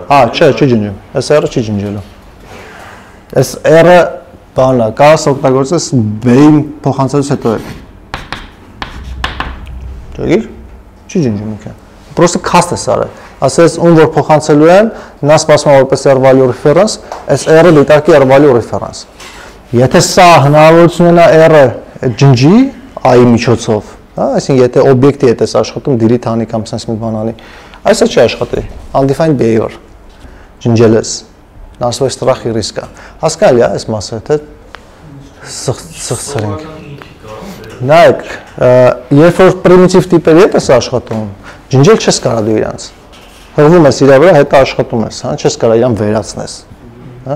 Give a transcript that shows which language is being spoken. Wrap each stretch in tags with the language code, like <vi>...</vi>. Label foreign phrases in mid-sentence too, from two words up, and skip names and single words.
<hy>Հա, չի ջնջում։ Այս r-ը չի ջնջելու։ Այս r-ը բանն է, կարաս օգտագործես b-ին փոխանցելուց հետո է։ Ճոգիր, չի ջնջում ինքը։ Պրոստը cast է սարը։ Ասես ում որ փոխանցելու են, նա սպասում է որպես</hy> <en>r value reference,</en> <hy>այս r-ը դիտարկի</hy> <en>r value reference։</en> <hy>Եթե սա հնարավորություն ունենա r-ը ջնջի i-ի միջոցով, հա, այսինքն եթե օբյեկտի հետ ես աշխատում delete անի կամ sense մի բան անի, այսը չի աշխատի։</hy> <en>Undefined behavior</en> <hy>ջնջել ես։ Նա ասում է strach-ի ռիսկ է։ Հասկանալի է այս մասը, թե սխսրենք։ Նայեք, երբ որ primitive տիպերի հետ ես աշխատում, ջնջել չես կարող դու իրանց։ Հղվում ես իրա վրա, հետո աշխատում ես, հա, չես կարող իրան վերացնես։ Հա?</hy>